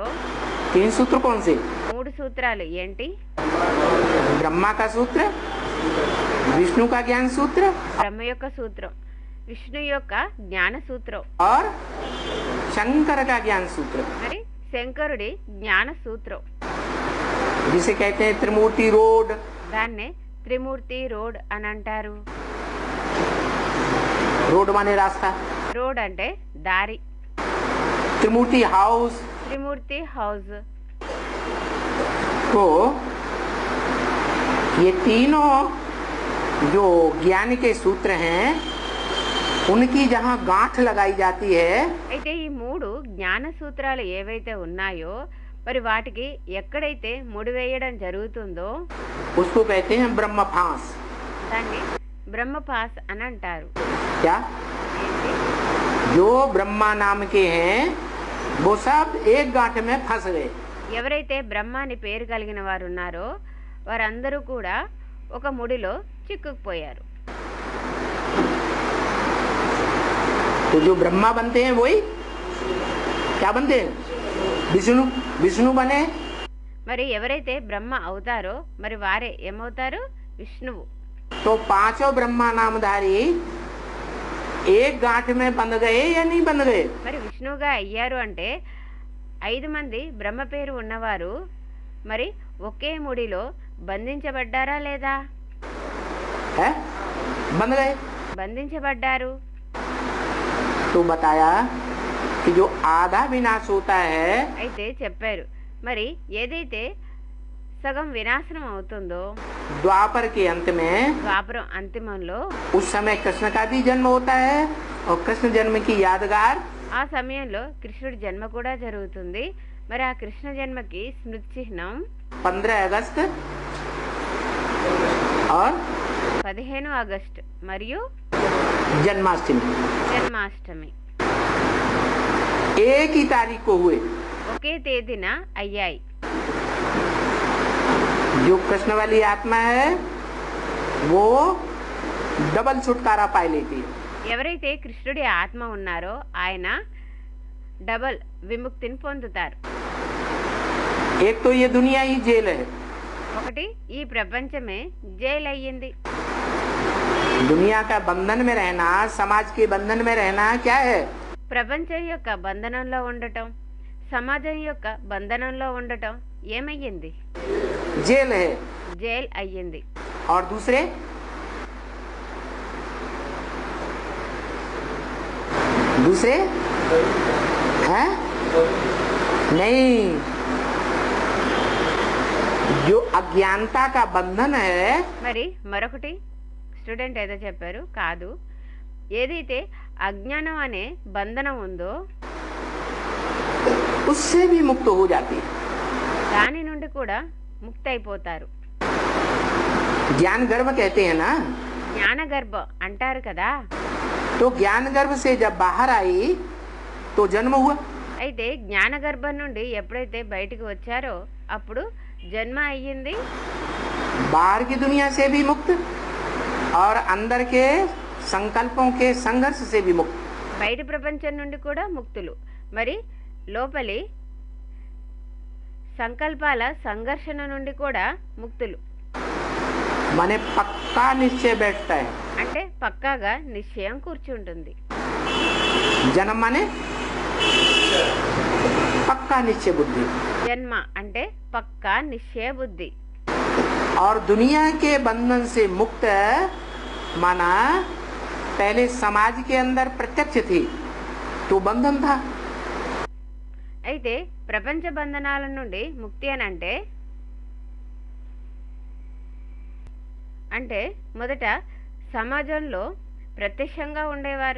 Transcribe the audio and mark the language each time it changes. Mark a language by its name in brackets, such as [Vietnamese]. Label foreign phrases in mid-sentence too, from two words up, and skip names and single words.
[Hindi] 3 सूत्र कौन से? [Telugu] 3 సూత్రాలు ఏంటి? [Hindi] ब्रह्मा का सूत्र, विष्णु का ज्ञान सूत्र [Telugu] బ్రహ్మ యొక్క సూత్రం, విష్ణు యొక్క జ్ఞాన సూత్రం, [Hindi] और शंकर का ज्ञान सूत्र, [Telugu] మరి శంకరుడి జ్ఞాన సూత్రం. [Hindi] जिसे कहते हैं त्रिमूर्ति रोड। [Telugu] దాన్నే త్రిమూర్తి రోడ్ అని అంటారు. [Hindi] रोड माने रास्ता, [Telugu] రోడ్ అంటే దారి, [Hindi] त्रिमूर्ति हाउस। [Telugu] త్రిమూర్తి హౌస్. [Hindi] तो ये तीनों जो ज्ञान के सूत्र हैं, उनकी जहाँ गांठ लगाई जाती है, [Telugu] అయితే ఈ 3 జ్ఞాన సూత్రాలు ఏవైతే ఉన్నాయో మరి వాటికి ఎక్కడైతే ముడివేయడం జరుగుతుందో [Hindi] उसको कहते हैं ब्रह्म फांस। [Telugu] దాన్ని బ్రహ్మపాస్ అని అంటారు. [Hindi] क्या? [Telugu] ఏంటి? [Hindi] जो ब्रह्मा नाम के हैं वो सब एक गांठ में फंस गए। [Telugu] ఎవరైతే బ్రహ్మ అని పేరు కలిగిన వారు ఉన్నారో వారందరూ కూడా ఒక ముడిలో చిక్కుకుపోయారు. [Hindi] तो जो ब्रह्मा बनते हैं वही क्या बनते हैं? विष्णु। विष्णु बने। [Telugu] మరి ఎవరైతే బ్రహ్మ అవుతారో మరి వారే ఏమవుతారు? విష్ణువు. [Hindi] तो 5 ब्रह्मा नामधारी एक गांठ में बंध गए या नहीं बंध गए? [Telugu] మరి విష్ణువుగా అయ్యారు అంటే 5 మంది బ్రహ్మ పేరు ఉన్నవారు మరి ఒకే ముడిలో బంధించబడ్డారా లేదా? [Hindi] है? बंध गए। [Telugu] బంధించబడ్డారు. [Hindi] तो बताया कि जो आधा विनाश होता है, [Telugu] అయితే చెప్పారు మరి ఏదైతే సగం వినాశనం అవుతుందో [Hindi] द्वापर के अंत में [Telugu] ద్వాపరం అంతిమంలో [Hindi] उस समय कृष्ण का भी जन्म होता है और कृष्ण जन्म की यादगार [Telugu] ఆ సమయంలో కృష్ణుడి జన్మ కూడా జరుగుతుంది. మరి ఆ కృష్ణ జన్మకి స్మృతి చిహ్నం [Hindi] 15 अगस्त और [Telugu] 15 ఆగస్టు మరియు [Hindi] जन्माष्टमी [Telugu] జన్మాష్టమి [Hindi] एक ही तारीख को हुए। [Telugu] ఒకే తేదీన అయ్యాయి. [Hindi] जो कृष्ण वाली आत्मा है वो डबल छुटकारा पाई लेती है। [Telugu] ఎవరైతే కృష్ణుడి ఆత్మ ఉన్నారో ఆయన డబల్ విముక్తిని పొందుతారు. [Hindi] एक तो ये दुनिया ही जेल है, [Telugu] ఒకటి ఈ ప్రపంచమే జైలు అయ్యింది. [Hindi] दुनिया का बंधन में रहना, समाज के बंधन में रहना क्या है? [Telugu] ప్రపంచం యొక్క బంధనంలో ఉండటం, సమాజం యొక్క బంధనంలో ఉండటం ఏమయ్యింది? [Hindi] जेल है। [Telugu] జైల్ అయ్యింది. [Hindi] और दूसरे दूसरे हैं? नहीं, जो अज्ञानता का बंधन है, [Telugu] మరి మరొకటి స్టూడెంట్ ఏదో చెప్పారు, కాదు, ఏదైతే అజ్ఞానం అనే బంధనం ఉందో [Hindi] उससे भी मुक्त हो जाती है। [Telugu] దాని నుండి కూడా ముక్తి అయిపోతారు. [Hindi] ज्ञान गर्भ कहते हैं ना, [Telugu] జ్ఞాన గర్భ అంటారు కదా. [Hindi] तो ज्ञान गर्भ से जब बाहर आई तो जन्म हुआ। [Telugu] అయితే జ్ఞాన గర్భం నుండి ఎప్పుడైతే బయటికి వచ్చారో అప్పుడు జన్మ అయ్యింది. [Hindi] बाहर की दुनिया से भी मुक्त और अंदर के संकल्पों के संघर्ष से भी मुक्त। [Telugu] బయటి ప్రపంచం నుండి కూడా ముక్తులు, మరి లోపలి సంకల్పాల సంఘర్షణ నుండి కూడా ముక్తులు. [Hindi] माने पक्का निश्चय बैठता है। [Telugu] అంటే పక్కాగా నిశ్చయం కూర్చుంటుంది. [Hindi] जन्म माने पक्का निश्चय बुद्धि, [Telugu] జన్మ అంటే పక్కా నిశ్చయ బుద్ధి. [Hindi] और दुनिया के बंधन से मुक्त माना पहले समाज के अंदर प्रत्यक्ष थी तो बंधन था। [Telugu] అయితే ప్రపంచ బంధనాల నుండి ముక్తి అని అంటే మొదట సమాజంలో ప్రత్యక్షంగా ఉండేవారు,